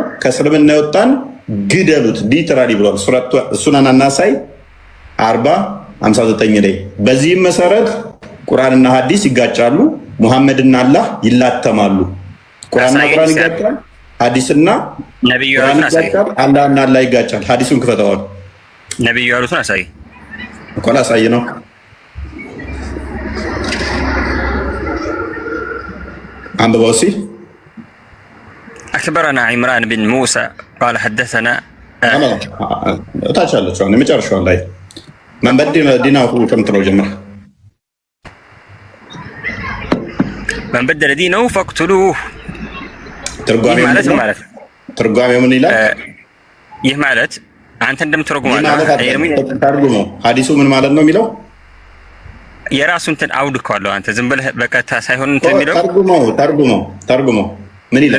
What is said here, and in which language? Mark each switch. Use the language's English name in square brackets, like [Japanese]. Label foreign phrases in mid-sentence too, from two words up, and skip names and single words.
[Amharic] ከእስልምና የወጣን ግደሉት ሊትራሊ ብሏል። ሱነን አናሳይ 40:59 ላይ። በዚህም መሰረት ቁርአንና ሐዲስ ይጋጫሉ። ሙሐመድና አላህ ይላተማሉ። ቁርአንና ቁርአን ይጋጫል። ሐዲስና ነብዩ ቁርአን ይጋጫል። አላህና አላህ ይጋጫል። ሐዲሱን ክፈተዋል። ነብዩ ያሉትን አሳይ እኮ ላሳይ ነው። አንብበው እስኪ። [Arabic] أخبرنا عمران بن موسى قال حدثنا [Amharic] ታች አለችው የመጨረሻው ላይ [Arabic] من بدل دينه [Amharic] ከምትለው ጀምር። [Arabic] من بدل دينه فاقتلوه። [Amharic] ትርጓሜው ምን ይላል? ይህ ማለት አንተ እንደምትረጉመው ተርጉመው ሐዲሱ ምን ማለት ነው የሚለው የራሱን እንትን አውድከዋለሁ። አንተ ዝም ብለህ በቀጥታ ሳይሆን እንትን የሚለው ተርጉመው ምን ይላል?